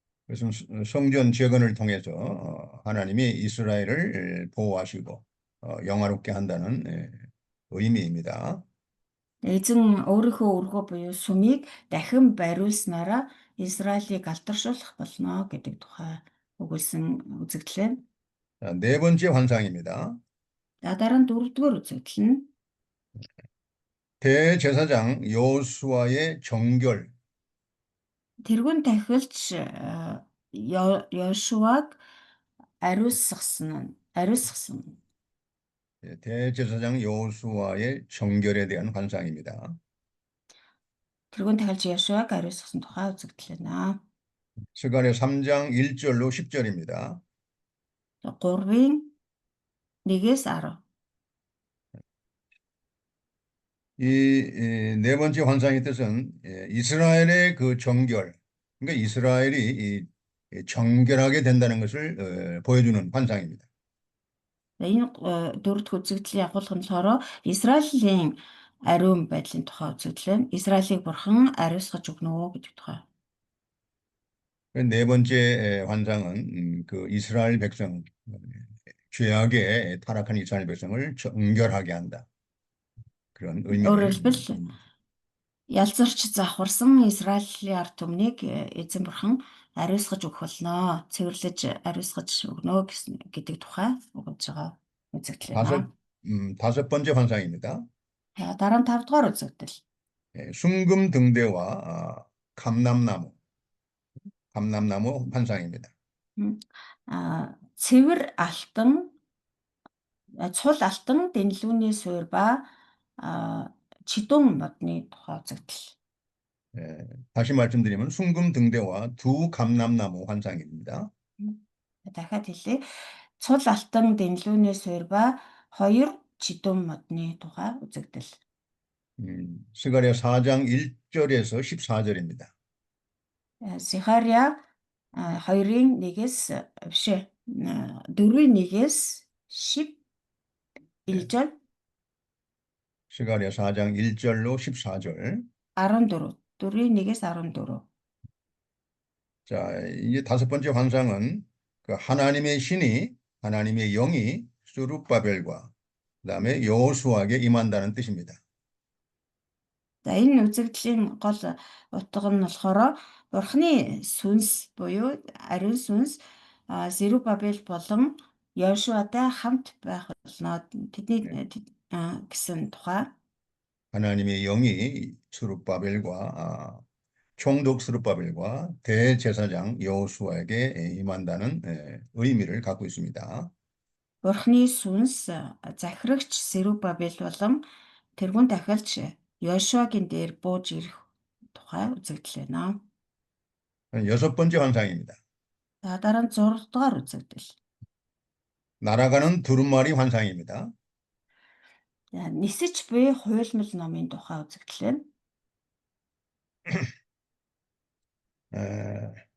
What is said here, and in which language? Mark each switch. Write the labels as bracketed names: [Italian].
[Korean] 그것은 성전 재건을 통해서 하나님이 이스라엘을 보호하시고 영화롭게 한다는 의미입니다. [Mongolian] Эзэн өөрийнхөө өргөө буюу сүмийг дахин бариулснараа Израилийг алдаршуулах болно гэдэг тухай өгүүлсэн үзэгдэл байна. [Korean] 네 번째 환상입니다. [Mongolian] За дараа нь 4-р үзэгдэл нь [Korean] 대제사장 여호수아의 정결. [Mongolian] тэрүүн тахилч Йошуаг ариусгасан нь ариусгасан. [Korean] 대제사장 여호수아의 정결에 대한 환상입니다. [Mongolian] Тэрүүн тахилч Яшуаг ариусгасан тухай үзэгдэл байна. [Korean] 스가랴 3장 1절로 10절입니다. [Mongolian] 3-ын 1-ээс 10. [Korean] 이 네 번째 환상의 뜻은 이스라엘의 그 정결, 그러니까 이스라엘이 이 정결하게 된다는 것을 보여주는 환상입니다. [Mongolian] Энэ дөрөвдүгээр үзэгдлийн агуулга нь болохоор Израилийн ариун байдлын тухай үзэгдэл. Израилийг бурхан ариусгаж өгнө гэдэг тухай. [Korean] 네 번째 환상은 그 이스라엘 백성, 죄악에 타락한 이스라엘 백성을 정결하게 한다. 그런 [Mongolian] Өөрөөр [Korean] 의미를 [Mongolian] хэлбэл ялзарч завхарсан Израилийн ард түмнийг эзэн бурхан ариусгаж өгөх болно. Цэвэрлэж ариусгаж өгнө гэдэг тухай өгж байгаа үзэгдэл байна. [Korean] 다섯 번째 환상입니다. [Mongolian] Дараа нь 5 дугаар үзэгдэл. [Korean] 순금 등대와 감람나무 환상입니다. [Mongolian] Цэвэр алтан, цул алтан дэнлүүний суурь ба чидүүн модны тухай үзэгдэл. [Korean] 다시 말씀드리면 순금 등대와 두 감람나무 환상입니다. [Mongolian] Дахиад хэлье. Цул алтан дэнлүүний суурь ба 2 чидүүн модны тухай үзэгдэл. [Korean] 스가랴 4장 1절에서 14절입니다. [Mongolian] Сихария 2-ын 1-ээс биш 4-ийн 1-ээс 11절, [Korean] 스가랴 4장 1절로 14절. [Mongolian] 14, 4-ийн 1-ээс 14. [Korean] 자, 이제 다섯 번째 환상은 그 하나님의 신이, 하나님의 영이 수룹바벨과 그다음에 여호수아에게 임한다는 뜻입니다. [Mongolian] За энэ үзэгдлийн гол утга нь болохоор Бурхны сүнс буюу ариун сүнс Зерубабел болон Йошуатай хамт байх болно. Тэдний гэсэн тухай. [Korean] 하나님의 영이 수룹바벨과 총독 수룹바벨과 대제사장 여호수아에게 임한다는 의미를 갖고 있습니다. [Mongolian] Бурхны сүнс захирагч Зерубабел болон тэрүүн дахиалч Йошуагийн дээр бууж ирэх тухай үзэгдэл байна. [Korean] 여섯 번째 환상입니다. [Mongolian] За дараа нь 6 дугаар үзэгдэл. [Korean] 날아가는 두루마리 환상입니다. [Mongolian] Нисэж буй хуйлмал номын тухай үзэгдэл байна.